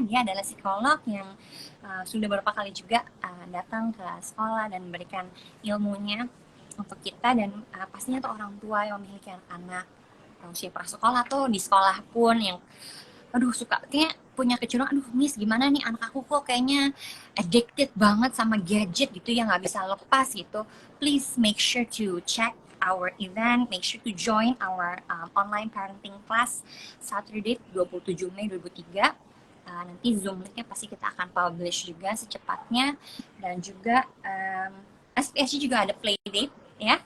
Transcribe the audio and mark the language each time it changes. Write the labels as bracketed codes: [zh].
[id] Dia adalah psikolog yang sudah beberapa kali juga datang ke sekolah dan memberikan ilmunya untuk kita, dan pastinya untuk orang tua yang memiliki anak-anak usia prasekolah atau di sekolah pun yang suka kayak punya kecenderungan, Miss gimana nih anak aku kok kayaknya addicted banget sama gadget gitu ya, nggak bisa lepas gitu. [en] Please make sure to check our event, make sure to join our online parenting class Saturday 27 Mei 2003. [id] Nanti Zoom linknya pasti kita akan publish juga secepatnya, dan juga SPSG juga ada playdate ya.